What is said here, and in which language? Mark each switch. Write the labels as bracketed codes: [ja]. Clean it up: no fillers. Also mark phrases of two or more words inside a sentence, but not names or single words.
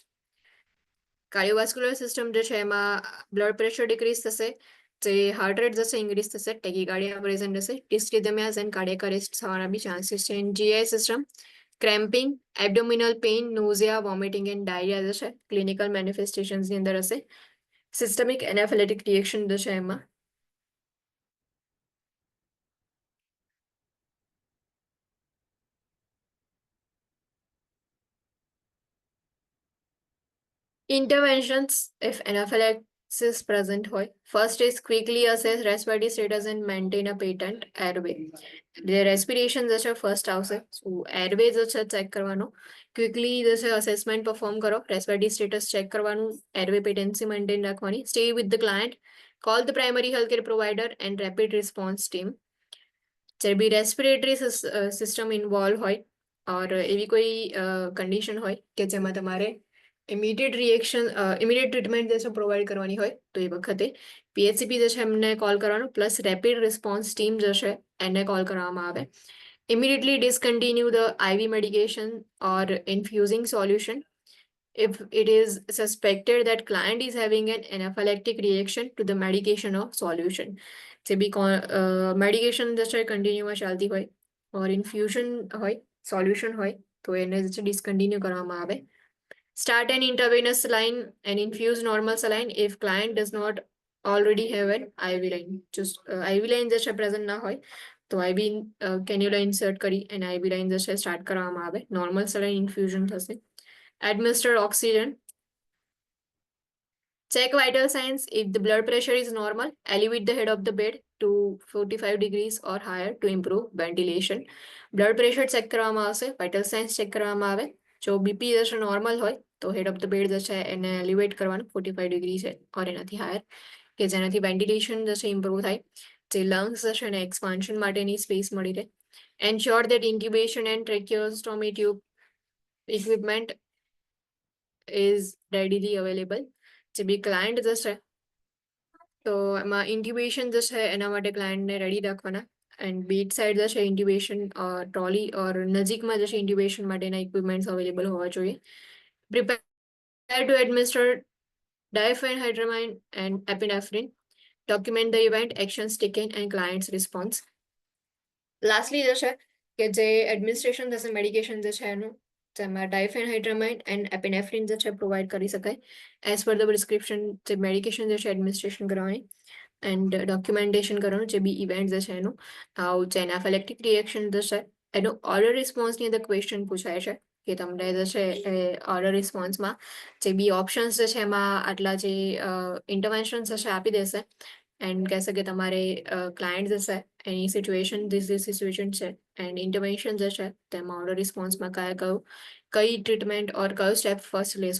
[en] cardiovascular system [gu] જે છે એમાં [en] blood pressure decrease [gu] થશે, જે [en] heart rate [gu] જશે ઇન્ક્રીઝ થશે, [en] tachycardia present [gu] હશે, [en] dysrhythmias and cardiac arrest [gu] થવાના બી ચાન્સીસ છે. [en] GI system, cramping, abdominal pain, nausea, vomiting and diarrhea [gu] જે છે [en] clinical manifestations [gu] અંદર હશે. [en] systemic anaphylactic reaction [gu] જે છે એમાં [en] interventions if anaphylaxis present [gu] હોય. [en] First is quickly assess respiratory status and maintain a patent airway. The respiration [gu] જે છે first આવશે. [en] So airway [gu] જે છે ચેક કરવાનો, ક્વિકલી જે છે [en] assessment perform [gu] કરો, [en] respiratory status check [gu] કરવાનું, [en] airway patency maintain [gu] રાખવાની, [en] stay with the client, call the primary health care provider and rapid response team. [gu] જ્યારે બી [en] respiratory system involve [gu] હોય ઓર એવી કોઈ કન્ડિશન હોય કે જેમાં તમારે [en] immediate treatment [gu] જે છે પ્રોવાઈડ કરવાની હોય તો એ વખતે પીએચસીપી જે છે એમને કોલ કરવાનો, [en] plus rapid response team [gu] જે છે એને કોલ કરવામાં આવે. [en] Immediately discontinue the IV medication or infusing solution if it is suspected that client is having an anaphylactic reaction to the medication or solution. [gu] જે બી મેડિકેશન જે છે કન્ટિન્યુમાં ચાલતી હોય [en] or infusion [gu] હોય, સોલ્યુશન હોય તો એને જે છે ડિસ્કન્ટિન્યુ કરવામાં આવે. [en] Start an intravenous saline and infuse normal saline if client does not already have an IV line. Just IV line [gu] જે છે પ્રેઝન્ટ ના હોય તો [en] IV cannula insert [gu] કરી અને [en] IV line [gu] જે છે સ્ટાર્ટ કરવામાં આવે. [en] normal saline infusion [gu] થશે. [en] Administer oxygen. Check vital signs. If the blood pressure is normal, elevate the head of the bed to 45 degrees or higher to improve ventilation. Blood pressure check [gu] કરવામાં આવશે, [en] vital signs check [gu] કરવામાં આવે. જો બીપી જે છે નોર્મલ હોય તો [en] head of the bed [gu] જે છે એને એલિવેટ કરવાનું 45 ડિગ્રી છે ઓર એનાથી હાયર, કે જેનાથી વેન્ટિલેશન જે છે ઇમ્પ્રૂવ થાય, જે લંગ્સ જે છે એને એક્સપાન્શન માટેની સ્પેસ મળી રહે. [en] ensure that incubation and tracheostomy tube equipment is readily available. [gu] જે બી ક્લાયન્ટ જે છે તો એમાં ઇન્ક્યુબેશન જે છે એના માટે ક્લાયન્ટને રેડી રાખવાના [en] and bit side [gu] જે છે [en] incubation trolley or [gu] નજીકમાં જે છે ઇન્ક્યુબેશન માટેના [en] equipments available [gu] હોવા જોઈએ. [en] Prepare to administer diphenhydramine and epinephrine. Document the event, actions taken and client's response. [gu] Lastly જે છે કે જે એડમિનિસ્ટ્રેશન થશે મેડિકેશન જે છે એનું, જેમાં [en] diphenhydramine and epinephrine [gu] જે છે પ્રોવાઈડ કરી શકાય [en] as per the prescription. [gu] જે મેડિકેશન જે છે એડમિનિસ્ટ્રેશન કરવાની [en] and documentation [gu] કરવાનું, જે બી ઇવેન્ટ જે છે એનું. આવું જે [en] anaphylactic reaction [gu] જે છે એનું [en] order response [gu] અંદર ક્વેશ્ચન પૂછાય છે કે તમને જે છે એ [en] order response [gu] જે બી ઓપ્શન્સ જે છે એમાં આટલા જે ઇન્ટરવેન્શન જે છે આપી દેશે એન્ડ કહેશે કે તમારે ક્લાયન્ટ જે છે એની [en] situation situation [gu] છે [en] and intervention [gu] જે છે તેમાં [en] order response [gu] કઈ [en] treatment or [gu] કયો [en] step first [gu] લેશો.